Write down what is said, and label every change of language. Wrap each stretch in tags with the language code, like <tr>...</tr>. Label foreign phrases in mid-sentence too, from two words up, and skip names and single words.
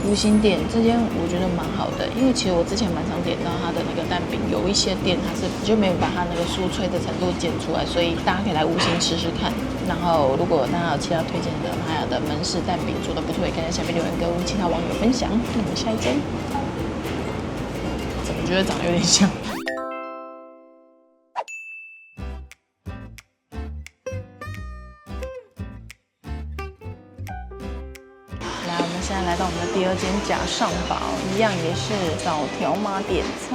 <zh>五星店這間我覺得蠻好的，因為其實我之前蠻常點到它的那個蛋餅，有一些店它是就沒有把它那個酥脆的程度剪出來，所以大家可以來五星吃吃看。然後如果大家有其他推薦的拉雅的門市蛋餅做的不錯，也可以在下面留言跟其他網友分享。那我們下一間，怎麼覺得長得有點像？現在來到我們的第二間假上堡，一樣也是找條碼點餐。</zh>